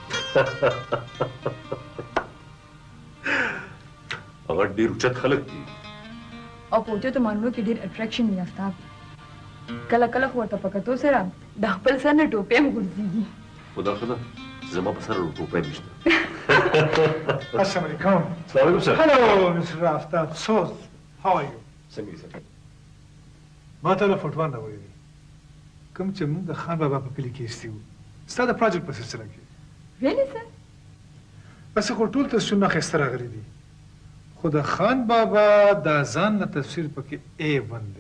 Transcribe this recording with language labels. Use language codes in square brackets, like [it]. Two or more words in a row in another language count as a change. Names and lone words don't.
[ps] هغه ډېر اوچت خلک دي او په اوچتو معنو کې ډېر اټریکشن وي آفتاب. کله کله خو ورته په کتو سره د خپل سر نه ټوپۍ هم غورځېږي. خو دا ښه ده زما په سر ټوپۍ نشته. [ar] السلام علیکم. السلام علیکم سر. [en] Hello, Mr. Aftab. So, how are you? [ps] څنګه یې سر؟ ما ته له فوټوان راوړی دی کوم چې موږ د خان بابا په کلي کې ایستي وو ستا د پروجیکټ په سلسله کې. [en] Really sir? [ps] بس خو ټول تصویرونه ښایسته راغلي دي خو د خان بابا دا ځان نه تصویر پکې A1 دی.